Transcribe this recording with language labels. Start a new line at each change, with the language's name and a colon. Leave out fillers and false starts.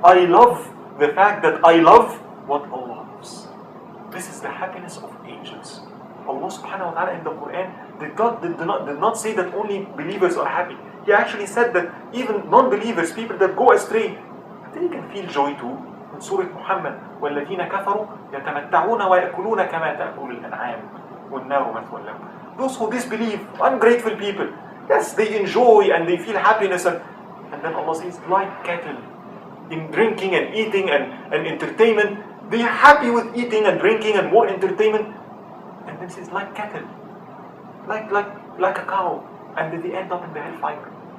English: I love the fact that I love what Allah loves. This is the happiness of angels. Allah subhanahu wa ta'ala in the Quran did not say that only believers are happy. He actually said that even non-believers, people that go astray, they can feel joy too. In Surah Muhammad,
Arabic: وَالَّذِينَ كَفَرُوا يَتَمَتَّعُونَ وَيَأْكُلُونَ كَمَا تَأْكُلُ الْأَنْعَامُ وَالنَّارُ مَثْوًى لَهُمْ.
English: Those who disbelieve, ungrateful people, yes, they enjoy and they feel happiness. And then Allah says, like cattle, in drinking and eating and entertainment, they are happy with eating and drinking and more entertainment. And then says, like cattle, like a cow, and then they end up in the hellfire.